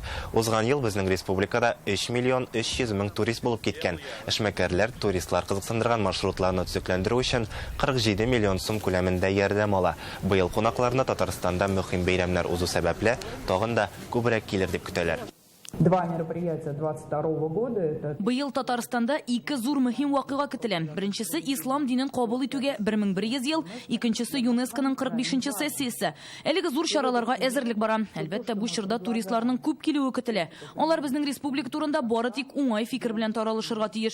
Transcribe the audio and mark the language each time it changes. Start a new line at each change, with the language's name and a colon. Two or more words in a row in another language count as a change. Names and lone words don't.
Tatar: Узган ел безнең республикада 3 миллион 300 мең турист булып киткән. Эшмәкәрләр туристлар кызыксындырган маршрутларны төзекләндерү өчен 47 миллион сум күләмендә ярдәм ала. Быел кунакларны Татарстанда мөһим бәйрәмнәр узу сәбәпле тагын да күбрәк килер дип көтәләр.
Russian: Два мероприятия 22 года. Это...
Tatar: Быел Татарстанда ике зур мөһим вакыйга көтелә. Беренчесе ислам динен кабул итүгә 1100 ел, икенчесе ЮНЕСКОның 45-нче сессиясе. Әлеге зур чараларга әзерлек бара. Әлбәттә, бу чорда туристларның күп килүе көтелә. Алар безнең республика турында бары тик уңай фикер белән таралышырга тиеш.